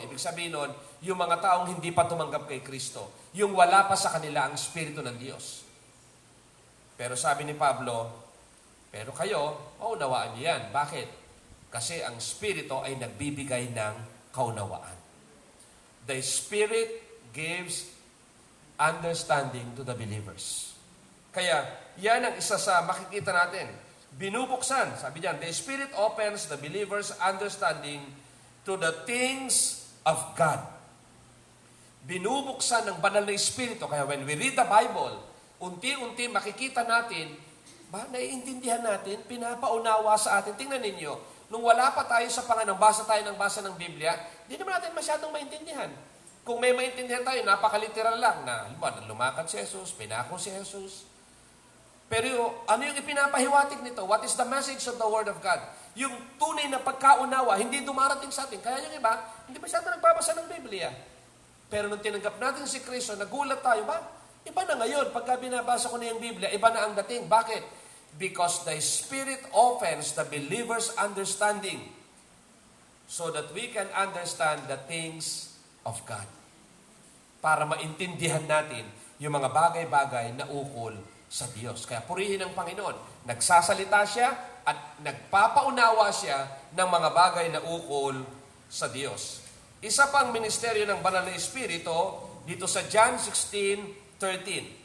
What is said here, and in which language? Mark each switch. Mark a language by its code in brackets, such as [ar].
[tl] Ibig sabihin nun, yung mga taong hindi pa tumanggap kay Kristo. Yung wala pa sa kanila ang Espiritu ng Diyos. Pero sabi ni Pablo, pero kayo, maunawaan niyo yan. Bakit? Kasi ang Espiritu ay nagbibigay ng kaunawaan. [en] The Spirit gives understanding to the believers. [tl] Kaya, yan ang isa sa makikita natin. Binubuksan, sabi diyan, [en] the Spirit opens the believer's understanding to the things of God. [tl] Binubuksan ng banal na Espiritu. Kaya [en] when we read the Bible, [tl] unti-unti makikita natin, naiintindihan natin, pinapaunawa sa atin. Tingnan ninyo, nung wala pa tayo sa Panginoon, basa ng Biblia, hindi naman natin masyadong maintindihan. Kung may maintindihan tayo, napakaliteral lang na lumakad si Jesus, pinako si Jesus. Pero ano yung ipinapahiwatig nito? [en] What is the message of the Word of God? [tl] Yung tunay na pagkaunawa, hindi dumarating sa atin. Kaya yung iba, hindi masyado nagbabasa ng Biblia. Pero nung tinanggap natin si Kristo, nagulat tayo ba? Iba na ngayon. Pagka binabasa ko na yung Biblia, iba na ang dating. Bakit? [en] Because the Spirit opens the believer's understanding so that we can understand the things of God. [tl] Para maintindihan natin yung mga bagay-bagay na ukol sa Diyos. Kaya purihin ang Panginoon. Nagsasalita siya at nagpapaunawa siya ng mga bagay na ukol sa Diyos. Isa pang ministeryo ng Banal na Espiritu dito sa John 16:13.